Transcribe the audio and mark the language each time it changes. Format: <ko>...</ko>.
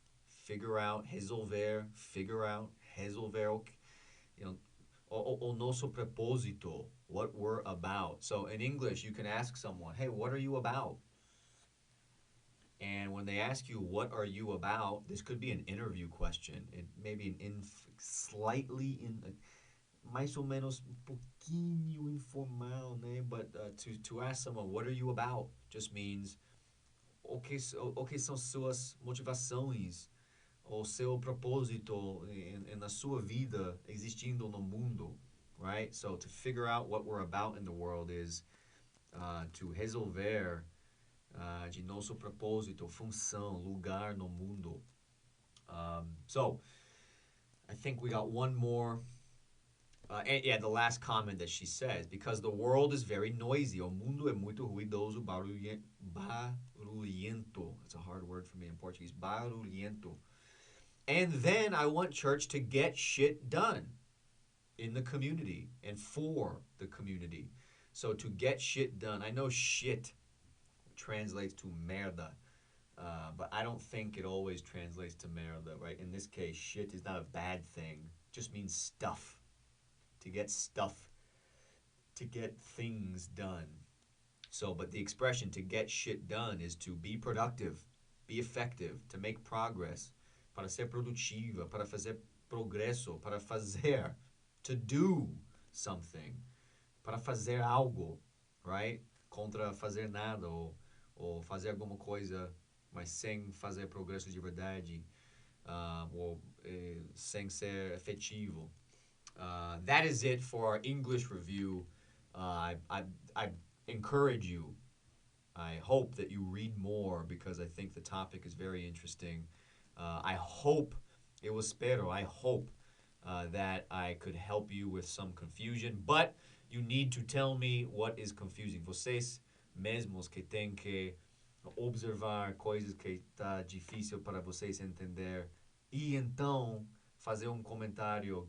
<en>Figure out, resolver, you know,</en> <pt>o nosso propósito,</pt> <en>what we're about. So in English, you can ask someone, hey, what are you about? And when they ask you, what are you about? This could be an interview question. It may be slightly</en> <pt>mais ou menos um pouquinho informal, né? But to ask someone, what are you about?</pt> <en>Just means,</en> <pt>o que são suas motivações? O seu propósito na sua vida existindo no mundo, right?</pt> <en>So to figure out what we're about in the world is to</en> <pt>resolver de nosso propósito, função, lugar no mundo.</pt> <en>So I think we got one more. And yeah, the last comment that she says, because the world is very noisy.</en> <pt>O mundo é muito ruidoso, barulhento.</pt> <en>It's a hard word for me in Portuguese. Barulhento. And then I want church to get shit done in the community and for the community. So to get shit done, I know shit translates to merda, but I don't think it always translates to merda, right? In this case, shit is not a bad thing. It just means stuff. To get stuff, to get things done. So, but the expression to get shit done is to be productive, be effective, to make progress,</en> <pt>para ser produtiva, para fazer</pt> <en>progresso, para fazer, to do something,</en> <pt>para fazer algo,</pt> <en>right?</en> <pt>Contra fazer nada, ou fazer alguma coisa, mas sem fazer progresso de verdade, ou sem ser efetivo.</pt> <en>That is it for our English review. I encourage you. I hope that you read more because I think the topic is very interesting. I hope, I hope that I could help you with some confusion, but you need to tell me what is confusing.</en> <pt>Vocês mesmos que têm que observar coisas que está difícil para vocês entender e então fazer comentário.</pt>